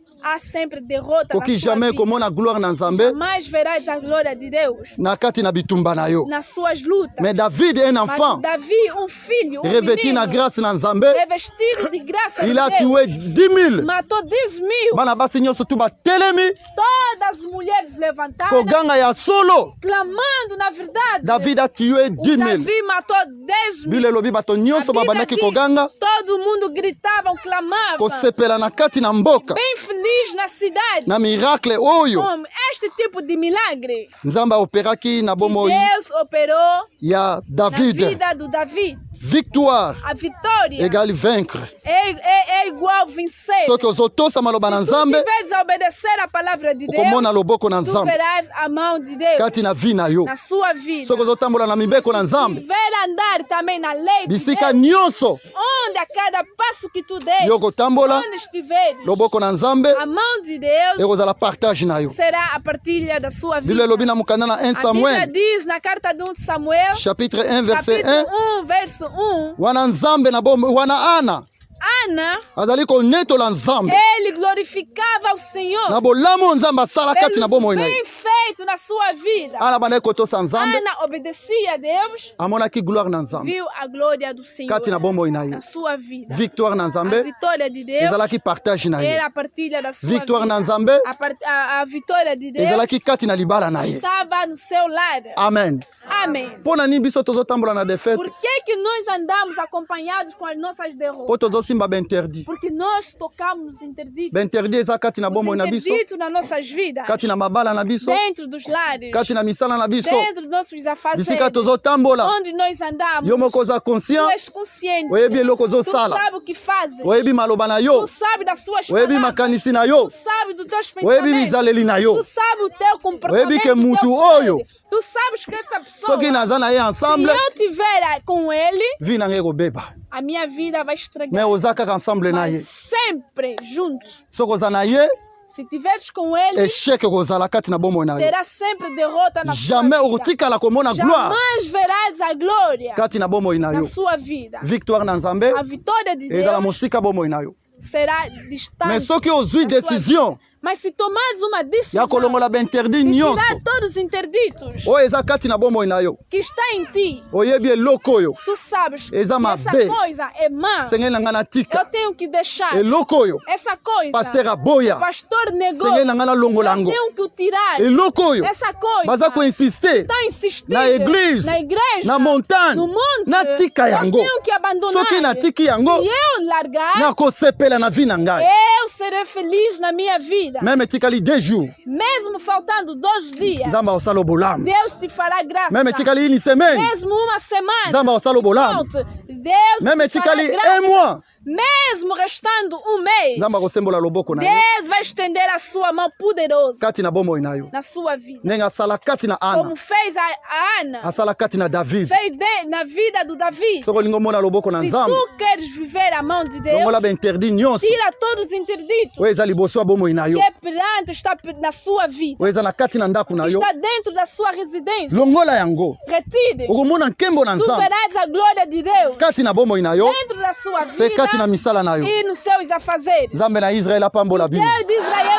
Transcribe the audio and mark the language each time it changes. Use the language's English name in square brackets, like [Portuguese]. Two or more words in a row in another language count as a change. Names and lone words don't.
[Portuguese] há sempre derrota [Lingala] Koki [Portuguese] na sua jamais vida. [Lingala] komona gloire na Nzambe. [Portuguese] Jamais verás a glória de Deus [Lingala] Na kati na bitumba na yo. [Portuguese] nas suas lutas. [French] Mais David est un enfant. [Portuguese] Mas Davi, filho, [Lingala] Revêtu na grâce na Nzambe. [Portuguese] Revestido de graça [French] Il [Portuguese] de a Deus. [French] tué 10 000. [Portuguese] Matou 10 000. [Lingala] Bana basi nyonso tu batelemi. [Portuguese] Todas as mulheres levantaram. [Lingala] Koganga ya solo. [Portuguese] Clamando na verdade. [French] David a tué 10 000. [Portuguese] Davi matou 10 000. [Lingala] Bile lobi bato nyonso babandaki koganga. [Portuguese] Todo mundo gritava, clamava. [Lingala] Kosepela na kati na mboka. [Portuguese] Bem feliz na cidade. [Lingala] Na miracle oyo. [Portuguese] Este tipo de milagre. [Lingala] Nzambe operaki na bomoi. [Portuguese] Deus operou [Lingala] Ya David. [Portuguese] na vida do David. [French] Victoire [Portuguese] A vitória [French] égale vaincre. [Portuguese] É igual vencer. [Lingala] Só que os otosa maloba na [Portuguese] Se tu [Lingala] Nzambe. [Portuguese] tiveres a obedecer a palavra de Deus, [Lingala] Okomona loboko na [Portuguese] tu [Lingala] Nzambe. [Portuguese] verás a mão de Deus [Lingala] Kati na vi na yo. [Portuguese] na sua vida. [Lingala] Só que ozotambola na mibeko na Nzambe. [Portuguese] Ver andar também na lei de [Lingala] Bisika [Portuguese] Deus, [Lingala] nyonso. [Portuguese] onde a cada passo que tu des, [Lingala] Yo kotambola. [Portuguese] onde estiveres, [Lingala] Loboko na Nzambe. [Portuguese] a mão de Deus [Lingala] Ekozala partage na yo. [Portuguese] será a partilha da sua vida. [Lingala] Bile lobi na mukanda na 1 [Portuguese] A Bíblia [Lingala] Samuel. [Portuguese] diz na carta de 1 Samuel, [French] Chapitre 1 verset 1. [Portuguese] capítulo 1, verso 1, [Lingala] Wana Nzambe na bombe wana Ana. [Portuguese] Ana, [Lingala] Azali konetola Nzambe. [Portuguese] ele glorificava o Senhor [Lingala] Na bolamu Nzambe asala kati na [Portuguese] pelos [Lingala] bomoi na ye. [Portuguese] bem feito na sua vida. [Lingala] Ana bana kotosa Nzambe. [Portuguese] Ana obedecia a Deus, [Lingala] Amonaki gloire na Nzambe. [Portuguese] viu a glória do Senhor [Lingala] Kati na bomoi na ye. [Portuguese] na sua vida. [Lingala] Victoire na [Portuguese] A [Lingala] Nzambe. [Portuguese] vitória de Deus [Lingala] Ezalaki partage na ye. [Portuguese] era a partilha da sua [Lingala] Victoire [Portuguese] vida. [Lingala] na Nzambe. [Portuguese] A vitória de Deus [Lingala] Ezalaki kati na libala na ye. [Portuguese] estava no seu lar. [Lingala] Amen. [Portuguese] Amém. [Lingala] Pona nini biso tozotambola na defete? [Portuguese] Por que nós andamos acompanhados com as nossas derrotas? [Lingala] Po tozosimba interdit. [Portuguese] Porque nós tocamos interditos. [Lingala] Interdit eza kati na bomoi na biso. [Portuguese] Interditos nas nossas vidas. [Lingala] Kati na mabala na biso. [Portuguese] Dentro dos lares. [Lingala] Kati na misala na biso. [Portuguese] Dentro dos nossos afazeres. [Lingala] Bisika tozotambola. [Portuguese] Onde nós andamos. [Lingala] Yo moko oza [Portuguese] Tu [Lingala] conscient. [Portuguese] és consciente. [Lingala] Oyebi eloko [Portuguese] Tu [Lingala] ozosala. [Portuguese] sabe o que fazes. [Lingala] Oyebi maloba na yo. [Portuguese] Tu sabe das suas [Lingala] Oyebi [Portuguese] palavras. [Lingala] makanisi na yo. [Portuguese] Tu sabe dos teus [Lingala] Oyebi [Portuguese] pensamentos. [Lingala] bizaleli na yo. [Portuguese] Tu sabe o teu comportamento. [Lingala] Oyebi ke [Portuguese] o teu [Lingala] mutu [Portuguese] ser. [Lingala] oyo. [Portuguese] Tu sabes que essa pessoa, [Lingala] Soki naza na ye [Portuguese] se [Lingala] ensemble. [Portuguese] eu tiver com ele, [Lingala] Vi na ngai ekobeba. [Portuguese] a minha vida vai estragar. [Lingala] Mais oza kaka ensemble na ye. [Portuguese] Mas sempre juntos. [Lingala] Soki oza na ye. [Portuguese] Se tiveres com ele, [Lingala] Échec ekozala kati na bomoi na yo. [Portuguese] terá sempre derrota na [Lingala] Jamais [Portuguese] sua vida. [Lingala] okotikala komona gloire [Portuguese] Jamais verás a glória [Lingala] kati na bomoi na [Portuguese] na [Lingala] yo. [Portuguese] sua vida. [Lingala] Victoire na Nzambe. [Portuguese] A vitória de [Lingala] Ezala [Portuguese] Deus [Lingala] mosika bomoi na yo. [Portuguese] será distante. [Lingala] Mais soki ozwi [Portuguese] da sua [Lingala] décision [Portuguese] vida. Mas se tomares uma decisão [Lingala] ya kolongola bainterdit [Portuguese] de [Lingala] nyonso [Portuguese] tirar todos os interditos [Lingala] oyo eza kati na bomoi na yo, [Portuguese] que está em ti, [Lingala] oyebi eloko oyo [Portuguese] tu sabes que [Lingala] eza [Portuguese] essa [Lingala] mabe [Portuguese] coisa é má. [Lingala] sengeli na ngai natika. [Portuguese] Eu tenho que deixar [Lingala] Eloko oyo [Portuguese] essa coisa. [Lingala] paster aboya [Portuguese] O pastor negou. [Lingala] sengeli na ngai nalongola [Portuguese] Eu [Lingala] yango. [Portuguese] tenho que o tirar. [Lingala] Eloko oyo [Portuguese] Essa coisa [Lingala] baza koinsiste [Portuguese] está insistindo [Lingala] na église, [Portuguese] na igreja, [Lingala] na montagne, [Portuguese] no monte. [Lingala] natika yango. [Portuguese] Eu tenho que abandonar. [Lingala] Soki natiki yango [Portuguese] Se eu largar, [Lingala] nakosepela na vi na ngai. [Portuguese] eu serei feliz na minha vida. [Lingala] Meme etikali 2 jours [Portuguese] Mesmo faltando 2 dias, [Lingala] nzambe akosala bolamu. [Portuguese] Deus te fará graça. [Lingala] Meme etikali 1 semaine [Portuguese] Mesmo uma semana, [Lingala] nzambe akosala bolamu. [Portuguese] volte, Deus [Lingala] Meme [Portuguese] te fará [Lingala] etikali [Portuguese] graça. [Lingala] 1 mois [Portuguese] Mesmo restando um mês, [Lingala] nzambe akosembola loboko na ye [Portuguese] Deus vai estender a sua mão poderosa [Lingala] kati na bomoi na yo, [Portuguese] na sua vida. [Lingala] ndenge asala kati na Ana, [Portuguese] Como fez a Ana, [Lingala] asala kati na David. [Portuguese] fez na vida do Davi. [Lingala] Soki olingi omona loboko na [Portuguese] Se [Lingala] nzambe [Portuguese] tu queres viver a mão de Deus, [Lingala] longola bainterdit nyonso [Portuguese] tira todos os interditos [Lingala] oyo eza liboso ya bomoi na yo, [Portuguese] que é perante, está na sua vida, [Lingala] oyo eza na kati na ndako na yo, [Portuguese] está dentro da sua residência. [Lingala] longola yango [Portuguese] Retire. [Lingala] okomona nkembo na [Portuguese] Tu [Lingala] nzambe [Portuguese] verás a glória de Deus [Lingala] kati na bomoi na yo [Portuguese] dentro da sua [Lingala] mpe [Portuguese] vida [Lingala] kati na misala na yo. [Portuguese] e nos seus afazeres. [Lingala] Nzambe na Israel apambola bino. [Portuguese] Deus de Israel